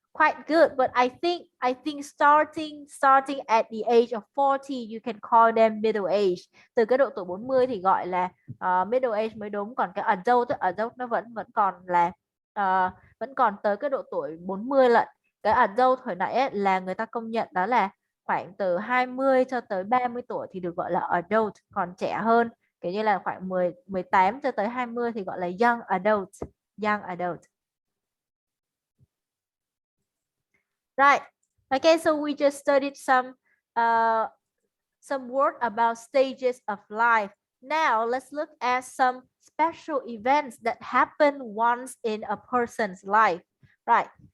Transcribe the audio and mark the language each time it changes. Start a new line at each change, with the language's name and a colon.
English: quite good, but I think starting at the age of 40 you can call them middle age.
Vietnamese: Từ cái độ tuổi 40 thì gọi là middle age mới đúng, còn cái adult nó vẫn còn là vẫn còn tới cái độ tuổi 40 lận. Cái adult hồi nãy ấy, là người ta công nhận đó là khoảng từ 20 cho tới 30 tuổi thì được gọi là adult, còn trẻ hơn kiểu như là khoảng 18 cho tới 20 thì gọi là young adult, young adult.
English: Right. Okay, so we just studied some word about stages of life. Now let's look at some special events that happen once in a person's life. Right.